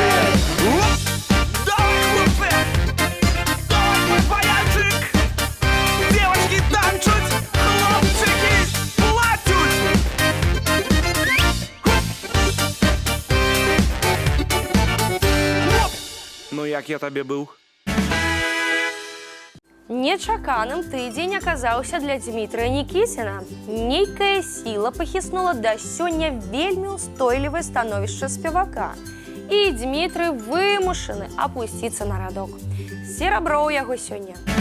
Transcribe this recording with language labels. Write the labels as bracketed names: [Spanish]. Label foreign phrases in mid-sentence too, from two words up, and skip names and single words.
[Ukrainian] Давай, хлопці! Давай, баянчик! Девочки танчуть, хлопчики плачуть! Оп! Ну як я тобі був? [Belarusian] Нечаканым тыдзень аказаўся для Дмітрия Нікіціна. Нейкая сіла пахіснула да сёння вельмі ўстойлівае становішча спевака. І Дмітрый вымушаны апусціцца на радок. Серабро ў яго сёння.